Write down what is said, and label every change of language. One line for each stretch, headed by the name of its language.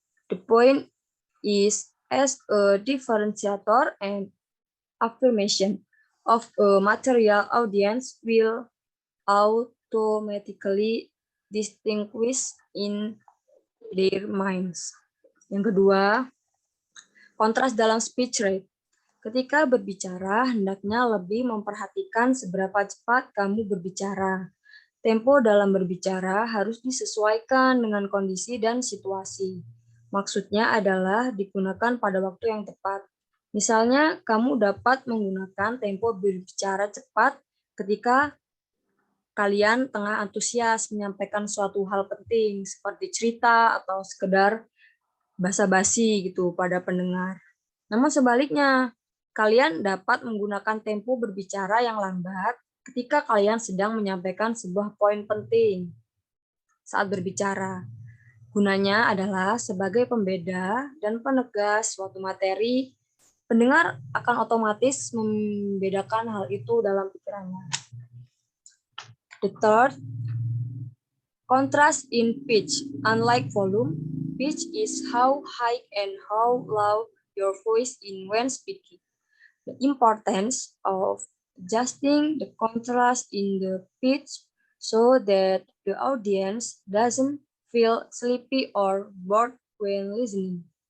English: The point is as a differentiator and affirmation of a material audience will automatically distinguish in their minds.
Indonesian: Yang kedua, kontras dalam speech rate. Ketika berbicara, hendaknya lebih memperhatikan seberapa cepat kamu berbicara. Tempo dalam berbicara harus disesuaikan dengan kondisi dan situasi. Maksudnya adalah digunakan pada waktu yang tepat. Misalnya, kamu dapat menggunakan tempo berbicara cepat ketika kalian tengah antusias menyampaikan suatu hal penting, seperti cerita atau sekedar basa-basi gitu pada pendengar. Namun sebaliknya, kalian dapat menggunakan tempo berbicara yang lambat ketika kalian sedang menyampaikan sebuah poin penting saat berbicara. Gunanya adalah sebagai pembeda dan penegas suatu materi. Pendengar akan otomatis membedakan hal itu dalam pikirannya.
English: The third, contrast in pitch. Unlike volume, pitch is how high and how low your voice is when speaking. The importance of adjusting the contrast in the pitch so that the audience doesn't feel sleepy or bored when listening.